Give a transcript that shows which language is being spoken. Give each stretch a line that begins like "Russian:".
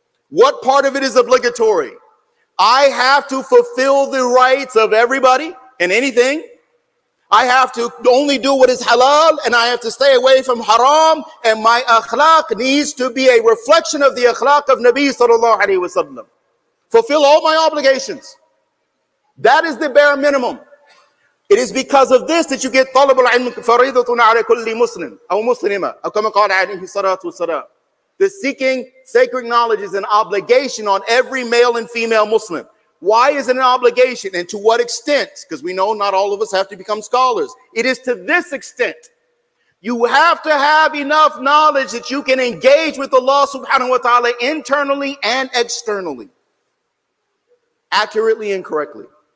English: What part of it is obligatory? I have to fulfill the rights of everybody and anything. I have to only do what is halal, and I have to stay away from haram, and my akhlaq needs to be a reflection of the akhlaq of Nabi sallallahu alaihi wasallam. Fulfill all my obligations. That is the bare minimum. It is because of this that you get
Arabic: طلب العلم فريضة على كل مسلم أو مسلمة أو كما قال عليه الصلاة والسلام.
English: The seeking sacred knowledge is an obligation on every male and female Muslim. Why is it an obligation, and to what extent? Because we know not all of us have to become scholars. It is to this extent. You have to have enough knowledge that you can engage with Allah subhanahu wa ta'ala internally and externally, accurately and correctly.